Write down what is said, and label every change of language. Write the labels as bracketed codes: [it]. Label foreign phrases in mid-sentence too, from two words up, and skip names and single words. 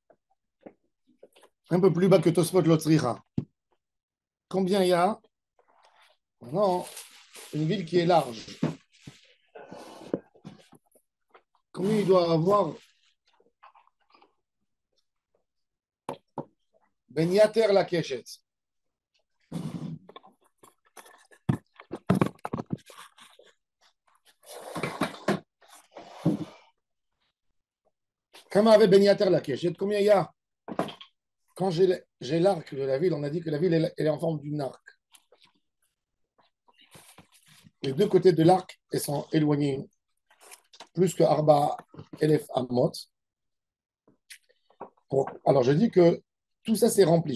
[fr] Un peu plus bas que Tosfot Lotzricha. Combien il y a? Maintenant, une ville qui est large. Combien il doit avoir [he] בין יתר לקשת? כמה יהא בין יתר לקשת. [fr] Combien il y a? Quand j'ai l'arc de la ville, on a dit que la ville elle est en forme d'une arc. Les deux côtés de l'arc, elles sont éloignées plus que [he] ארבע אלף אמות. [fr] Alors je dis que tout ça c'est rempli.